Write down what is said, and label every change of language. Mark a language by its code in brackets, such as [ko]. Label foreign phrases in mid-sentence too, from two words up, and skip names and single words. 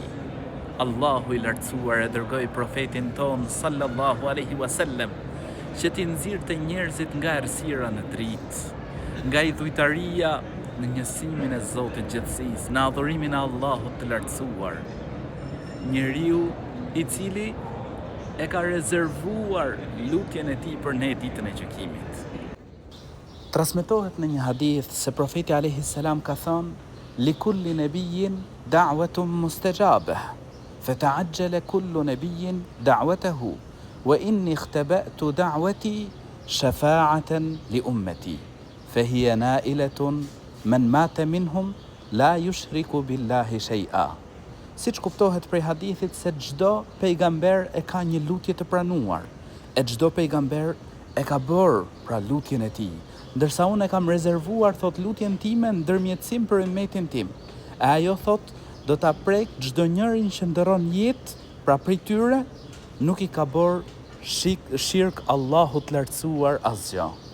[sq] Allahu I lartësuar e dërgoi profetin ton [ar] صلى الله عليه وسلم [sq] që t'i nxirrte njerëzit nga errësira në dritë, nga idhujtaria në njësimin e Zotit gjithësisë, në adhurimin e Allahut të lartësuar. Njeriu I cili e ka rezervuar lutjen e tij për ne ditën e gjykimit. Transmetohet në një hadith se profeti [ar] عليه السلام [sq] ka thënë: [ar] "لكل نبي دعوة مستجابة، فتعجل كل نبي دعوته، وإني اختبأت دعوتي شفاعة لأمتي، فهي نائلة من مات منهم لا يشرك بالله شيئا." [sq] Siç kuptohet prej hadithit se çdo pejgamber e ka një lutje të pranuar, e çdo pejgamber e ka bërë pra lutjen e tij, ndërsa unë e kam rezervuar thot lutjen time ndërmjetësim për ummetin tim. E ajo thot do ta prek çdo njërin që ndëron jetë, pra prej tyre nuk I ka bërë shirk Allahut lartësuar asgjë.